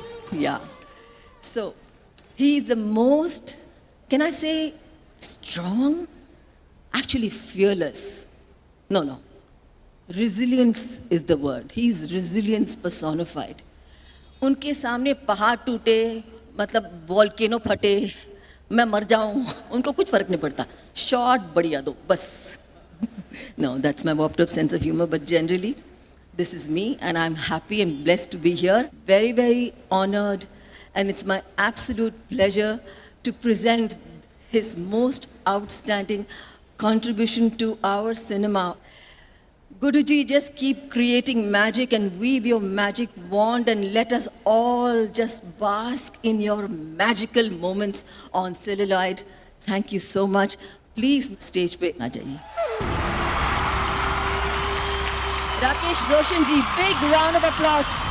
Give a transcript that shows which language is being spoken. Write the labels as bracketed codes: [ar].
[en] Yeah. So, he is the most, can I say, strong? Actually, fearless. No. Resilience is the word. He is resilience personified. [hi] उनके सामने पहाड़ टूटे, मतलब volcano फटे, मैं मर जाऊं, उनको कुछ फर्क नहीं पड़ता। शॉट बढ़िया दो, बस। [en] No, that's my warped up sense of humor, but generally, this is me, and I'm happy and blessed to be here. Very, very honored. And it's my absolute pleasure to present his most outstanding contribution to our cinema. Guruji, just keep creating magic and weave your magic wand and let us all just bask in your magical moments on celluloid. Thank you so much. [hi] Please stage पे आ जाइए। [en] Rakesh Roshan ji, big round of applause.